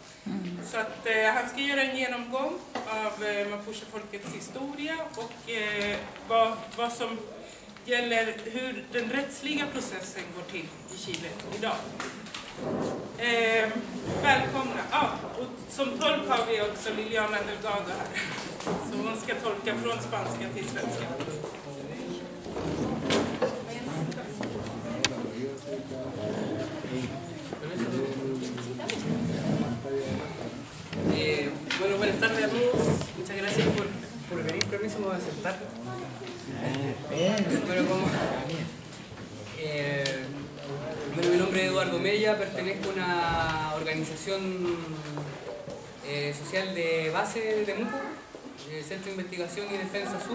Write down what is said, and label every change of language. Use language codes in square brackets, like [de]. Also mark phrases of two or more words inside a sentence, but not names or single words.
[sv] Så att han ska göra en genomgång av mapuchefolkets historia och vad som gäller hur den rättsliga processen går till i Chile idag. Välkomna! Och som tolk har vi också Liliana Delgado här. Så hon ska tolka från spanska till svenska. [es] Bueno, buenas tardes a todos. Muchas gracias por pedir permiso, me voy a sentar. Bueno, mi nombre es Eduardo Meya, pertenezco a una organización social de base de Temuco, Centro de Investigación y Defensa Sur.